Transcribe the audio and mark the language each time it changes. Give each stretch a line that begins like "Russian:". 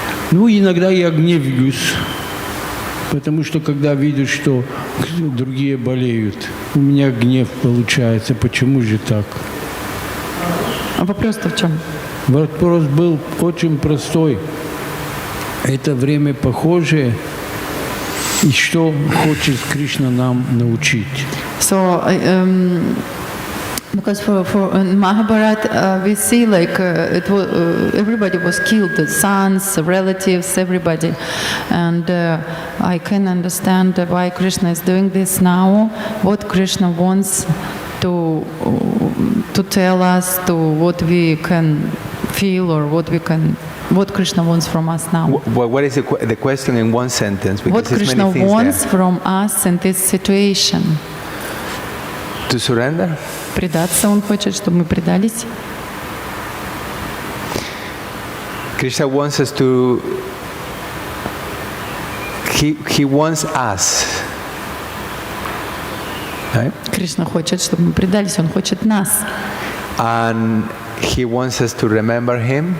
Russian: иногда я гневаюсь, потому что когда вижу, что другие болеют, у меня гнев получается. Почему же так? А вопрос-то в чем? Вопрос был очень простой. Это время похожее, и что хочет Кришна нам научить?
English: So, because for Mahabharata, we see like everybody was killed, the sons, relatives, everybody, and I can understand why Krishna is doing this now. What Krishna wants to tell us, to what we can feel, or what Krishna wants from us now. What is the question in one sentence? Because What Krishna many things wants there. from us in this situation? To surrender?
Russian: Предаться Он хочет, чтобы мы предались.
English: Krishna wants us to. He wants us. Right?
Russian: Кришна хочет, чтобы мы предались. Он хочет нас.
English: And he wants us to remember him